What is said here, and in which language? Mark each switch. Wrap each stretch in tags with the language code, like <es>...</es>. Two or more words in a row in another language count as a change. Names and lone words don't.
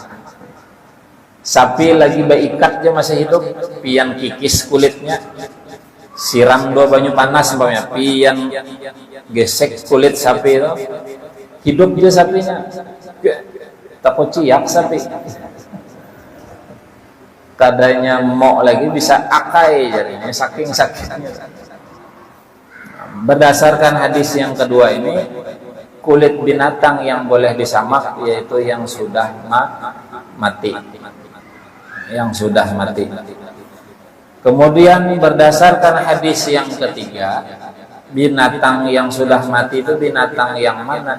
<bjn>Sapi lagi baikat dia masih hidup, pian kikis kulitnya, siram 2 banyu panas umpamanya, pian gesek kulit sapi itu, hidup dia sapinya, takut ciak sapi, kadanya mau lagi bisa akai jadinya saking sakitnya.</bjn> <id>Berdasarkan hadis yang kedua ini, kulit binatang yang boleh disamak yaitu yang sudah mati. Yang sudah mati. Kemudian berdasarkan hadis yang ketiga, binatang yang sudah mati itu binatang yang mana?</id>